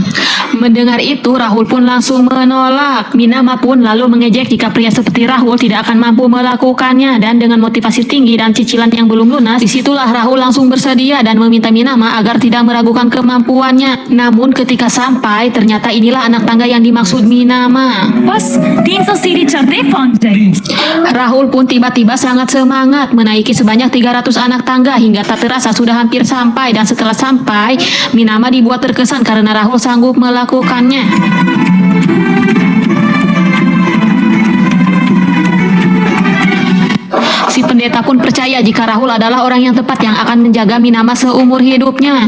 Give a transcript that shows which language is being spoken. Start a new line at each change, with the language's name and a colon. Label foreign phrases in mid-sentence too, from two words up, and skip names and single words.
Indonesian: Mendengar itu Rahul pun langsung menolak. Minama pun lalu mengejek jika pria seperti Rahul tidak akan mampu melakukannya, dan dengan motivasi tinggi dan cicilan yang belum lunas, disitulah Rahul langsung bersedia dan meminta Minama agar tidak meragukan kemampuannya. Namun ketika sampai ternyata inilah anak tangga yang dimaksud Minama.
Hindi: बस 300 सीढ़ी चढ़ते पहुंच जाएगी।
Indonesian: Rahul pun tiba-tiba sangat semangat menaiki sebanyak 300 anak tangga hingga tak terasa sudah hampir sampai, dan setelah sampai Minama dibuat terkesan karena Rahul sanggup melakukannya. Si pendeta pun percaya jika Rahul adalah orang yang tepat yang akan menjaga Minama seumur hidupnya.